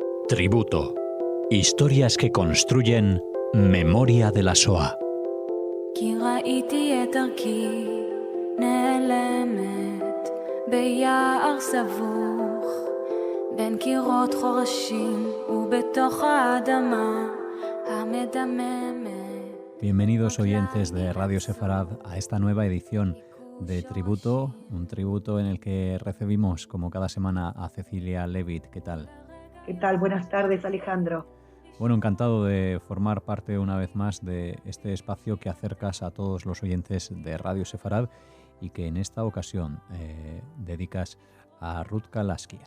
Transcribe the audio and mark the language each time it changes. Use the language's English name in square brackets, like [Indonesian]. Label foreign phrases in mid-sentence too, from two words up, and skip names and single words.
[Spanish] Tributo. Historias que construyen memoria de la Shoah. [Hebrew] כי ראיתי את דרכי נעלמת ביער סבוך בין קירות חורשים ובתוך האדמה המדממת. [Spanish] Bienvenidos oyentes de Radio Sefarad a esta nueva edición de Tributo, un tributo en el que recibimos como cada semana a Cecilia Levitt. ¿Qué tal? ¿Qué tal? Buenas tardes, Alejandro. Bueno, encantado de formar parte una vez más de este espacio que acercas a todos los oyentes de Radio Sefarad y que en esta ocasión dedicas a Rutka Laskier.